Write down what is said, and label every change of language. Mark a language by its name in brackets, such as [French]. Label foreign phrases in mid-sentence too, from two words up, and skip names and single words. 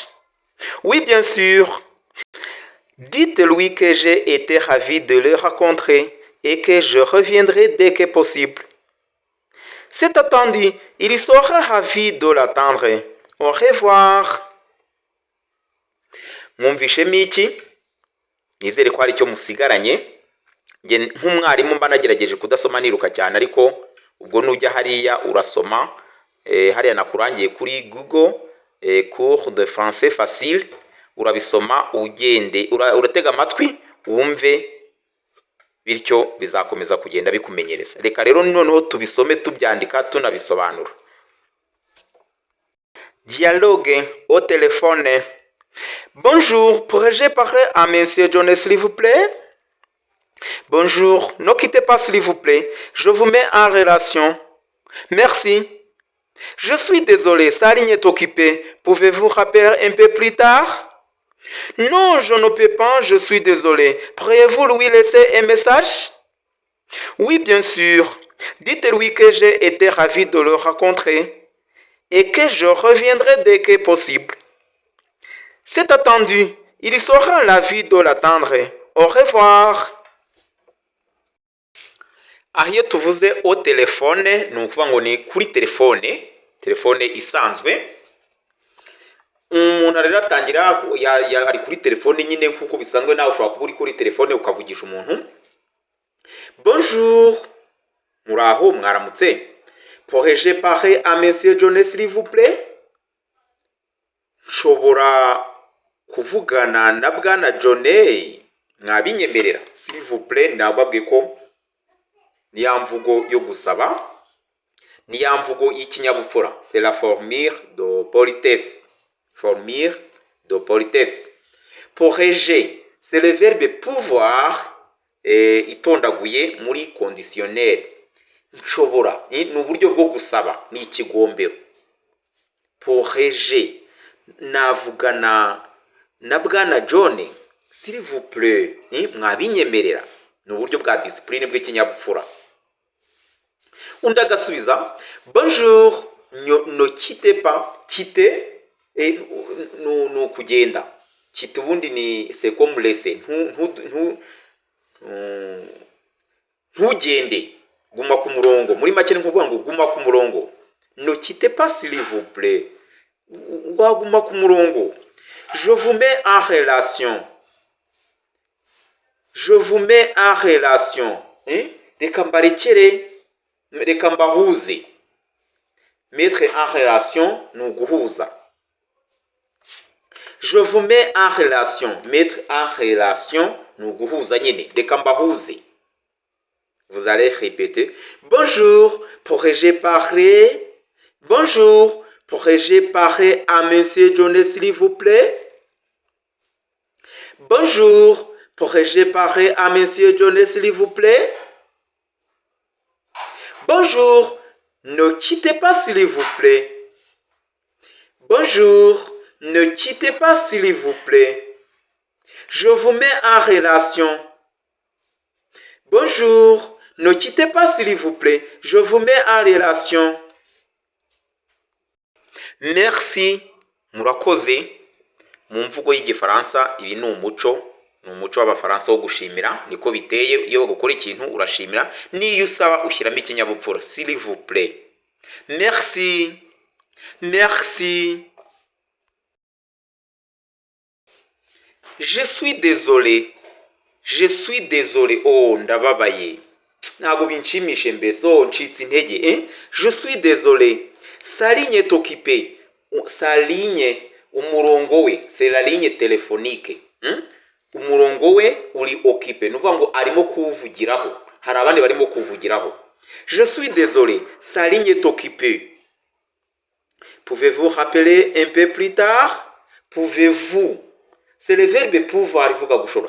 [French] Oui, bien sûr. Dites-lui que j'ai été ravi de le rencontrer et que je reviendrai dès que possible. C'est attendu. Il sera ravi de l'attendre. Au revoir. [Kinyarwanda] mwumvishemo iki? Nizere ko hari icyo musigaranye. Nge nk'umwarimu mba nagerageje kudasoma niruka cyane, ariko ubwo nujya hariya urasoma. Hariya nakurangiye kuri Google [French] cours de français facile, [Kinyarwanda] urabisoma ugende uratega amatwi wumve, bityo bizakomeza kugenda bikumenyereza. Reka rero noneho tubisome tubyandika tunabisobanura. [French] Dialogue au téléphone. Bonjour, pourrais-je parler à Monsieur Jones s'il vous plaît? Bonjour, ne quittez pas s'il vous plaît, je vous mets en relation. Merci. Je suis désolé, sa ligne est occupée. Pouvez-vous rappeler un peu plus tard? Non, je ne peux pas, je suis désolé. Pourriez-vous lui laisser un message? Oui, bien sûr. Dites-lui que j'ai été ravi de le rencontrer et que je reviendrai dès que possible. C'est attendu. Il sera ravi de l'attendre. Au revoir. [Kinyarwanda] Aha iyo tuvuze [French] au telefone [Kinyarwanda] ni ukuvuga ngo ni kuri telefone isanzwe. Umuntu rero atangira ari kuri telefone nyine kuko bisanzwe, nawe ushobora kuba uri kuri telefone ukavugisha umuntu. Bonjour, muraho, mwaramutse. [French] Pourrais-je parler à Monsieur Jones s'il vous plaît? [Kinyarwanda] Nshobora kuvugana na bwana Jones, mwabinyemerera? [French] S'il vous plaît [Kinyarwanda] nababwiye ko ni ya mvugo yo gusaba, ni ya mvugo y'ikinyabupfura. [French] C'est la formule de politesse. Formule de politesse. Pourrais-je, c'est le verbe pouvoir [Kinyarwanda] itondaguye muri [French] conditionnel. [Kinyarwanda] Nshobora ni uburyo bwo gusaba, ni ikigombero. [French] Pourrais-je, [Kinyarwanda] navugana na bwana John [French] s'il vous plaît, [Kinyarwanda] mwabinyemerera? Ni uburyo bwa discipline bw'ikinyabupfura. Undi agasubiza [French] bonjour, ne quittez pas. [Kinyarwanda] Quitter no kugenda. [French] Quitter [Kinyarwanda] ubundi ni [French] c'est comme laisser. [Kinyarwanda] Ntugende, guma ku murongo. Muri make ni kuvuga ngo guma ku murongo. [French] Ne quittez pas s'il vous plaît. [Kinyarwanda] Guma ku murongo. [French] Je vous mets en relation. Je vous mets en relation. [Kinyarwanda] Reka mbarekere, reka mbahuze. [French] Mettre en relation [Kinyarwanda] ni uguhuza. [French] Je vous mets en relation. Mettre en relation [Kinyarwanda] ni uguhuza nyine. Reka mbahuze. [French] Vous allez répéter. Bonjour, pourrais-je parler? Bonjour, pourrais-je parler à Monsieur Jones s'il vous plaît? Bonjour, pourrais-je parler à Monsieur Jones s'il vous plaît? Bonjour, ne quittez pas s'il vous plaît. Bonjour, ne quittez pas s'il vous plaît. Je vous mets en relation. Bonjour, ne quittez pas s'il vous plaît. Je vous mets en relation. Merci. [Kinyarwanda] Murakoze. Mu mvugo y'igifaransa ibi ni umuco w'abafaransa wo gushimira. Niko biteye, iyo gukora ikintu urashimira, niyo usaba ushyiramo ikinyabupfura. [French] S'il vous plaît. Merci. Merci. Je suis désolé. Je suis désolé. [Kinyarwanda] Oh, ndababaye. Ntabwo binshimishe mbese, ncitse intege. [French] Je suis désolé. Sa ligne est occupée. Sa ligne, [Kinyarwanda] umurongo we, [French] c'est la ligne téléphonique. [Kinyarwanda] Umurongo we uri occupé. Nuvuga ngo arimo kuwuvugiraho. Hari abandi barimo kuvugiraho. [French] Je suis désolé. Sa ligne est occupée. Pouvez-vous rappeler un peu plus tard? Pouvez-vous. C'est le verbe pouvoir [Kinyarwanda] ivuga gushobora.